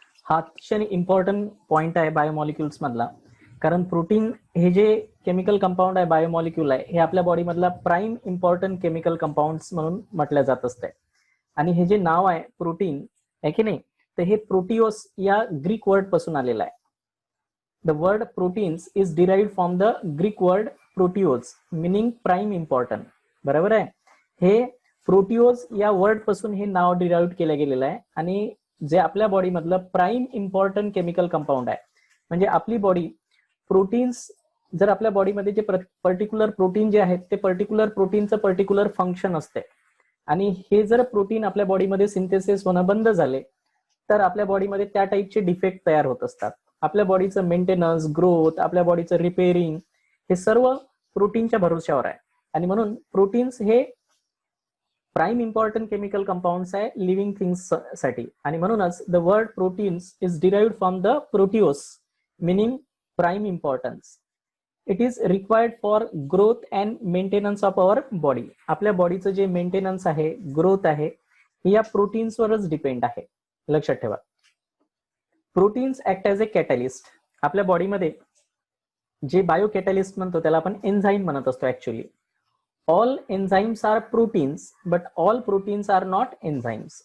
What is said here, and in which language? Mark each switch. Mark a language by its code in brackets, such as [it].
[mr] हा अतिशय important point आहे बायोमॉलिक्युल्स मधला, कारण प्रोटीन हे जे केमिकल कंपाऊंड आहे, बायोमॉलिक्युल आहे, हे आपल्या बॉडी मधला प्राईम इम्पॉर्टंट केमिकल कंपाऊंड्स म्हणून म्हटलं जात असते. आणि हे जे नाव आहे प्रोटीन आहे की नाही, तर हे प्रोटिओस या ग्रीक वर्ड पासून आलेलं आहे. [en] The word proteins is derived from the Greek word proteios meaning prime important. [mr] बरोबर आहे. हे प्रोटिओज या वर्ड पासून हे नाव डिराइव्ह केलं गेलेलं आहे. आणि जे आपल्या बॉडी मधलं प्राईम इम्पॉर्टंट केमिकल कंपाऊंड आहे, म्हणजे आपली बॉडी प्रोटीन्स, जर आपल्या बॉडीमध्ये जे पर्टिक्युलर प्रोटीन जे आहेत ते पर्टिक्युलर प्रोटीनचं पर्टिक्युलर फंक्शन असते, आणि हे जर प्रोटीन आपल्या बॉडीमध्ये सिंथेसिस होणं बंद झाले तर आपल्या बॉडीमध्ये त्या टाईपचे डिफेक्ट तयार होत असतात. आपल्या बॉडीचं मेंटेनन्स, ग्रोथ, आपल्या बॉडीचं रिपेअरिंग हे सर्व प्रोटीनच्या भरोश्यावर आहे. आणि म्हणून प्रोटीन्स हे प्राईम इम्पॉर्टंट केमिकल कंपाऊंड्स आहे लिव्हिंग थिंग्स साठी. [en] आणि म्हणूनच the word proteins is derived from the proteios meaning prime importance. It is required for growth and maintenance of our body. [mr] आपल्या बॉडीचं जे मेंटेनन्स आहे, ग्रोथ आहे, हे या प्रोटीन्सवरच डिपेंड आहे. लक्षात ठेवा. [en] Proteins act as a catalyst. [mr] आपल्या बॉडीमध्ये जे बायो कॅटॅलिस्ट म्हणतो त्याला आपण एन्झाईम म्हणत असतो. [en] Actually all enzymes are proteins but all proteins are not enzymes.